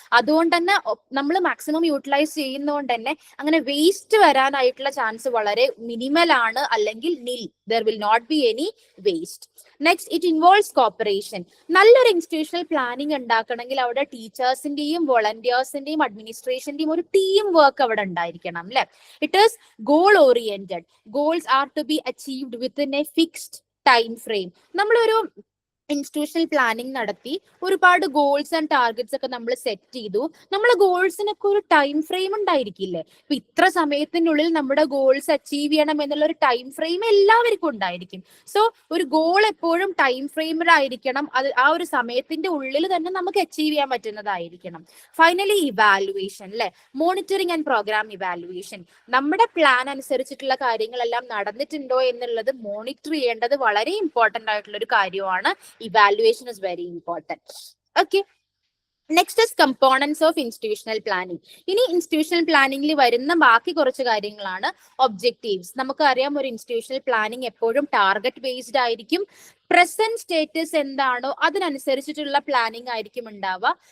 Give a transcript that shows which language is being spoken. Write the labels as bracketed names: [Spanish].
[Malayalam] അതുകൊണ്ട് തന്നെ നമ്മൾ മാക്സിമം യൂട്ടിലൈസ് ചെയ്യുന്നതുകൊണ്ട് തന്നെ അങ്ങനെ വേസ്റ്റ് വരാനായിട്ടുള്ള ചാൻസ് വളരെ മിനിമൽ ആണ്, അല്ലെങ്കിൽ നിൽ. [English] There will not be any waste. Next, it involves cooperation. [Malayalam] നല്ലൊരു ഇൻസ്റ്റിറ്റ്യൂഷണൽ പ്ലാനിങ് ഉണ്ടാക്കണമെങ്കിൽ അവിടെ ടീച്ചേഴ്സിന്റെയും വോളണ്ടിയേഴ്സിന്റെയും അഡ്മിനിസ്ട്രേഷന്റെയും ഒരു ടീം വർക്ക് അവിടെ ഉണ്ടായിരിക്കണം അല്ലെ. [English] It is goal oriented. Goals are to be achieved within a fixed time frame. [Malayalam] നമ്മളൊരു ഇൻസ്റ്റിറ്റ്യൂഷണൽ പ്ലാനിങ് നടത്തി ഒരുപാട് ഗോൾസ് ആൻഡ് ടാർഗറ്റ്സ് ഒക്കെ നമ്മൾ സെറ്റ് ചെയ്തു. നമ്മളെ ഗോൾസിനൊക്കെ ഒരു ടൈം ഫ്രെയിം ഉണ്ടായിരിക്കില്ലേ? ഇപ്പൊ ഇത്ര സമയത്തിനുള്ളിൽ നമ്മുടെ ഗോൾസ് അച്ചീവ് ചെയ്യണം എന്നുള്ള ഒരു ടൈം ഫ്രെയിം എല്ലാവർക്കും ഉണ്ടായിരിക്കും. സോ ഒരു ഗോൾ എപ്പോഴും ടൈം ഫ്രെയിമിൽ ആയിരിക്കണം. അത് ആ ഒരു സമയത്തിന്റെ ഉള്ളിൽ തന്നെ നമുക്ക് അച്ചീവ് ചെയ്യാൻ പറ്റുന്നതായിരിക്കണം. [English] Finally, evaluation അല്ലെ, monitoring and programme evaluation. [Malayalam] നമ്മുടെ പ്ലാൻ അനുസരിച്ചിട്ടുള്ള കാര്യങ്ങളെല്ലാം നടന്നിട്ടുണ്ടോ എന്നുള്ളത് മോണിറ്റർ ചെയ്യേണ്ടത് വളരെ ഇമ്പോർട്ടന്റ് ആയിട്ടുള്ള ഒരു കാര്യമാണ്. [English] Evaluation is very important. Okay. Next is components of institutional planning. [Malayalam] ഇനി ഇൻസ്റ്റിറ്റ്യൂഷണൽ പ്ലാനിങ്ങിൽ വരുന്ന ബാക്കി കുറച്ച് കാര്യങ്ങളാണ് ഒബ്ജക്റ്റീവ്സ്. നമുക്കറിയാം, ഒരു ഇൻസ്റ്റിറ്റ്യൂഷണൽ പ്ലാനിങ് എപ്പോഴും ടാർഗറ്റ് ബേസ്ഡ് ആയിരിക്കും. പ്രസന്റ് സ്റ്റേറ്റസ് എന്താണോ അതിനനുസരിച്ചിട്ടുള്ള പ്ലാനിങ് ആയിരിക്കും ഉണ്ടാവുക.